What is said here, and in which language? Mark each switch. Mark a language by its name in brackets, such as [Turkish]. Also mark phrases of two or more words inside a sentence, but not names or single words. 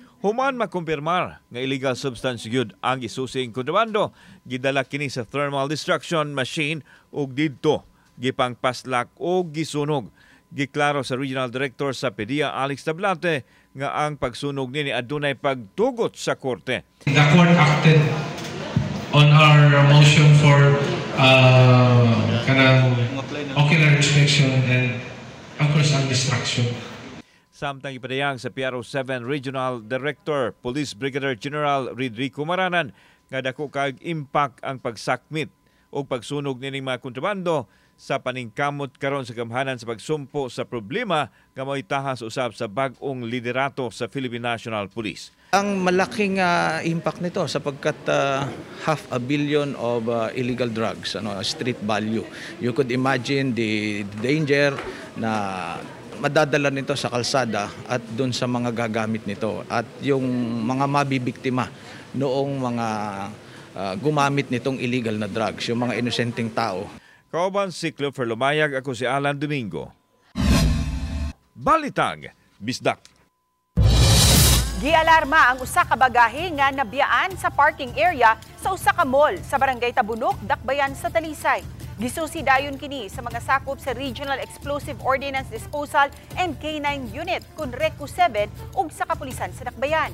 [Cebuano] Human makumpirmar nga [English] illegal substance [Cebuano] gyud ang gisusing kontrabando, gidala kini sa [English] thermal destruction machine [Cebuano] ug didto gipangpaslak o gisunog. Giklaro sa Regional Director sa PDEA Alex Tablate nga ang pagsunog nini adunay pagtugot sa korte. [English] The court acted on our motion for kanang ocular inspection and of course ang destruction. [Cebuano] Samtang ipadayang sa PRO 7 Regional Director Police Brigadier General Rodrigo Maranan nga dako kag impact ang pagsakmit o pagsunog nining mga kontrabando sa paningkamot karon sa gamhanan sa pagsumpo sa problema nga mo'y tahas usab sa bag-ong liderato sa Philippine National Police. [Filipino] Ang malaking impact nito sapagkat [English] 500 million of illegal drugs, street value. You could imagine the danger [Filipino] na madadala nito sa kalsada at doon sa mga gagamit nito at yung mga mabibiktima noong mga gumamit nitong illegal na drugs, yung mga inosenteng tao. [Cebuano] Kauban si Clifford Lumayag, ako si Alan Domingo. Balitang Bisdak. Gialarma ang usa ka bagahe nga nabiyaan sa parking area sa usa ka mall sa Barangay Tabunok, Dakbayan sa Talisay. Gisusi dayon kini sa mga sakop sa Regional Explosive Ordnance Disposal and K9 Unit kun RECO 7 ug sa kapulisan sa Dakbayan.